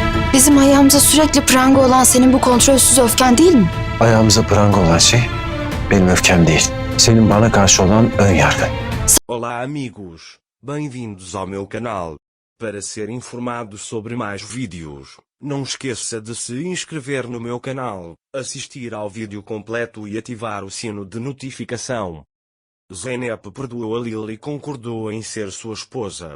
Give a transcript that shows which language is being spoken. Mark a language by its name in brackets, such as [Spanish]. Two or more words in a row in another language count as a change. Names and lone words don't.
[Turkish] Bizim ayağımıza sürekli pranga olan senin bu kontrolsüz öfken değil mi? Ayağımıza pranga olan şey benim öfkem değil. Senin bana karşı olan ön yargın. [Portuguese] Olá amigos, bem-vindos ao meu canal. Para ser informado sobre mais vídeos, não esqueça de se inscrever no meu canal, assistir ao vídeo completo e ativar o sino de notificação. Zeynep perdoou a Lil e concordou em ser sua esposa.